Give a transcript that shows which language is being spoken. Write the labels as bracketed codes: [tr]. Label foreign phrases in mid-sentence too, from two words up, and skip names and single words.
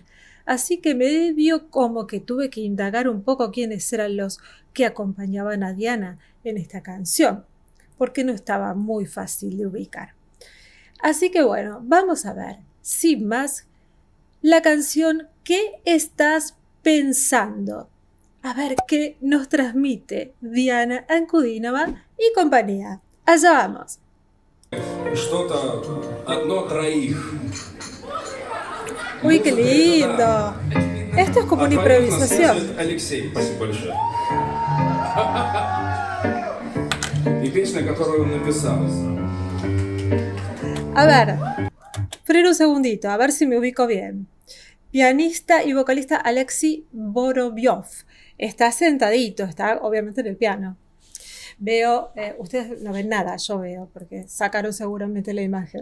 [es] Así que medio como que tuve que indagar un poco quiénes eran los que acompañaban a Diana en esta canción, porque no estaba muy fácil de ubicar. Así que bueno, vamos a ver, sin más, la canción ¿Qué estás pensando? A ver qué nos transmite Diana Ankudinova y compañía. Allá vamos. [ru] Что-то одно троих. [es] Uy, qué lindo. Esto es como una improvisación. [ru] Алексей, спасибо большое. И песня, которую он написал. [es] A ver, freno un segundito, a ver si me ubico bien. Pianista y vocalista Alexei Vorobyov. Está sentadito, está obviamente en el piano. Veo, ustedes no ven nada, yo veo, porque sacaron seguramente la imagen.